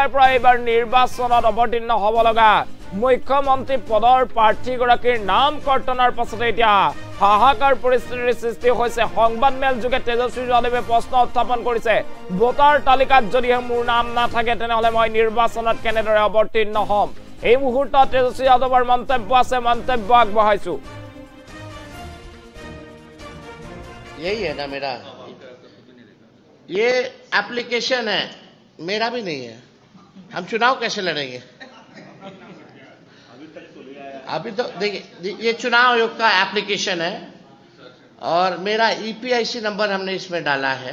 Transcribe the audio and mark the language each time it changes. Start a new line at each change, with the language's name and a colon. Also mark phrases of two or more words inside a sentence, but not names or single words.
Assamese: এইবাৰ নিৰ্বাচনত অৱতীৰ্ণ হ'ব লগা মুখ্যমন্ত্ৰী পদৰ প্ৰাৰ্থীগৰাকীৰ নাম কৰ্তনৰ পাছতে এতিয়া হাহাকাৰ পৰিস্থিতিৰ সৃষ্টি হৈছে। সংবাদমেল যোগে তেজস্বী যাদৱে প্ৰশ্ন উত্থাপন কৰিছে, ভোটাৰ তালিকাত যদিহে মোৰ নাম নাথাকে তেনেহ'লে মই নিৰ্বাচনত কেনেদৰে অৱতীৰ্ণ হ'ম। এই মুহূৰ্তত তেজস্বী যাদৱৰ মন্তব্য আছে, মন্তব্য আগবঢ়াইছো।
Hindi: यही है ना मेरा, ये एप्लीकेशन है, मेरा भी नहीं है। हम चुनाव कैसे लड़ेंगे? अभी तो देखिए, ये चुनाव आयोग का एप्लीकेशन है और मेरा
English: EPIC number
Hindi: हमने इसमें डाला है।